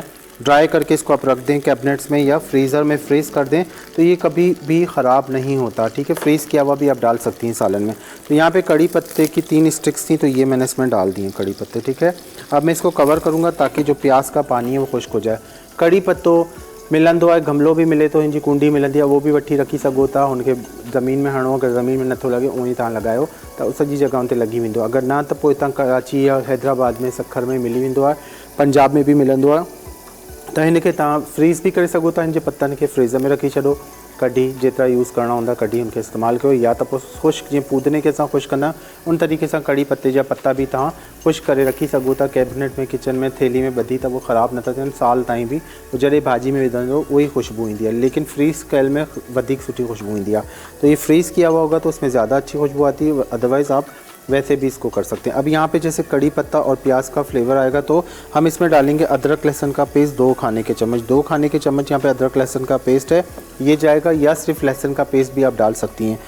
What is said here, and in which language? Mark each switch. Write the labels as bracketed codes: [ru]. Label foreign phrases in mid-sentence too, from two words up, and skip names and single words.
[hi] ड्राई करके इसको आप रख दें कैबिनेट्स में या फ्रीज़र में फ्रीज़ कर दें, तो ये कभी भी ख़राब नहीं होता, ठीक है। फ्रीज़ किया हुआ भी आप डाल सकती हैं सालन में। तो यहाँ पे कड़ी पत्ते की 3 स्टिक्स थी, तो ये मैंने इसमें डाल दी हैं कड़ी पत्ते, ठीक है। अब मैं इसको कवर करूँगा ताकि जो प्याज का पानी है वो खुश्क हो जाए। [sd] कड़ी पत्तो मिलंदो आहे, गमलो भी मिले तो हिनजी कुंडी मिलंदी आहे, [hi] वो भी [sd] वठी रखी सघो था। हुनखे ज़मीन में हणो, अगर ज़मीन में नथो लॻे उअं ई तव्हां लॻायो त सॼी जॻह ते लॻी वेंदो। अगर ना त पोइ हितां कराची या हैदराबाद में, सक्खर में मिली वेंदो आहे, पंजाब में भी मिलंदो आहे। तो इनके तव्हां फ्रीज़ भी करे सघो था। हिनजे पत्तनि खे फ्रीज़र में रखी छॾो, कढी जेतिरा यूज़ करणा हूंदा कढी उनके इस्तेमालु कयो। या तो खुश्क, जीअं पुदीने के असां खुश्क कंदा [hi] उन तरीक़े से [sd] कड़ी पत्ते जा पत्ता भी तव्हां खुश्क करे रखी सघो था कैबिनेट में, किचन में, थैली में ॿधी, त वो ख़राब नथा थियनि साल ताईं भी। जॾहिं भाॼी में विझंदो वही खुशबू ईंदी है, लेकिन फ्रीज़ कयल में वधिक सुठी खुशबू ईंदी है। [hi] तो ये फ्रीज़ किया हुआ होगा तो उसमें ज़्यादा अच्छी खुशबू आती है। अदरवाइज़ आप वैसे भी इसको कर सकते हैं। अब यहाँ पे जैसे कड़ी पत्ता और प्याज का फ्लेवर आएगा तो हम इसमें डालेंगे अदरक लहसुन का पेस्ट 2 खाने के चम्मच। 2 खाने के चम्मच यहाँ पे अदरक लहसुन का पेस्ट है, ये जाएगा, या सिर्फ लहसुन का पेस्ट भी आप डाल सकती हैं।